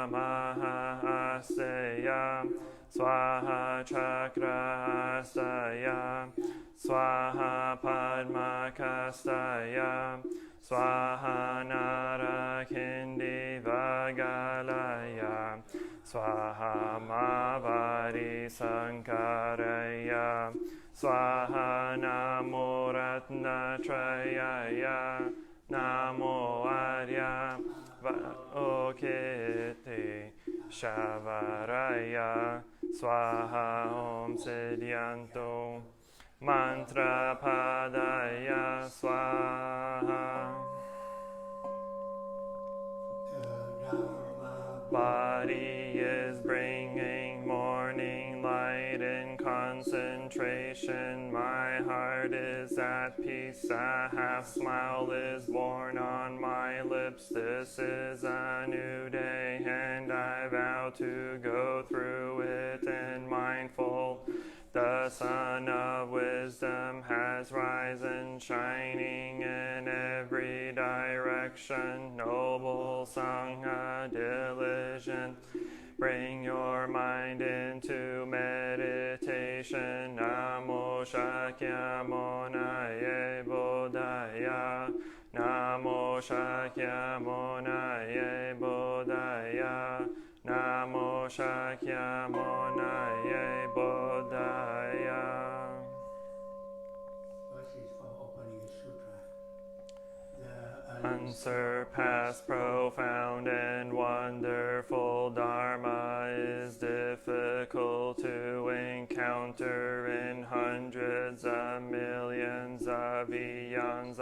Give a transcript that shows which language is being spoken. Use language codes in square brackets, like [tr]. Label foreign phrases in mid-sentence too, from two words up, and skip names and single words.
[sa] Mahasteya, Swaha Chakra Astaya, Swaha Padma Kastaya, Swaha Narakindi Vagalaya, Swaha Mavari Sankaraya, Swaha Namo Ratnatrayaya, Namo Arya Okiti Shavaraya, Swaha Om Siddhyanto, Mantra Padaya Swaha. [en] Body is bringing morning light in concentration. My heart is at peace. A half smile is born on my lips. This is a new day, and I vow to go through it and mindful. The sun of wisdom has risen, shining in every direction. Noble Sangha diligent, bring your mind into meditation. [sa] Namo Shakyamuni Bodhisattva. Buddhaya. Namo Shakyamunaye Buddhaya. Namo Shakyamunaye Buddhaya. [en] Verse is from opening the sutra. Unsurpassed, profound, and wonderful Dharma is difficult to encounter in hundreds of millions of eons.